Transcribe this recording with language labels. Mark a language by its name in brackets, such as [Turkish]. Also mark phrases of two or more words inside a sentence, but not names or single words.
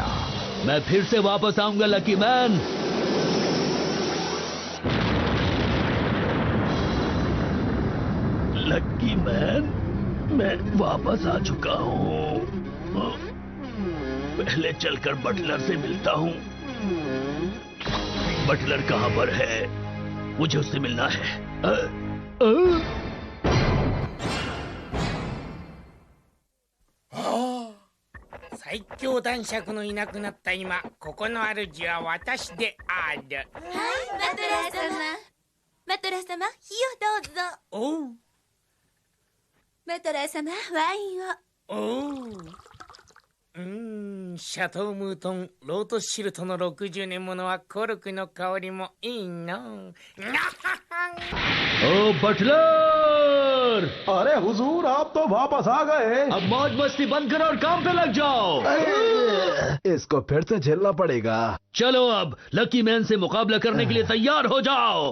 [Hindi] मैं फिर से वापस आऊंगा लकी मैन। लकी मैन, मैं वापस आ चुका हूँ। पहले चलकर बटलर से मिलता हूँ। बटलर कहाँ पर है? मुझे उससे मिलना है। [Japanese] 最強男爵のいなくなった今、ここの主は私である。はい、マトラー様。マトラー様、火をどうぞ。おう。マトラー様、ワインを。おう。シャトームートンロートシルトの60年ものはコルクの香りもいいな。 [Hindi] ओ बटलर! अरे हुजूर, आप तो वापस आ गए। अब मौज मस्ती बंद करो और काम पे लग जाओ। इसको फिर से झेलना पड़ेगा। चलो अब लकी मैन से मुकाबला करने के लिए तैयार हो जाओ।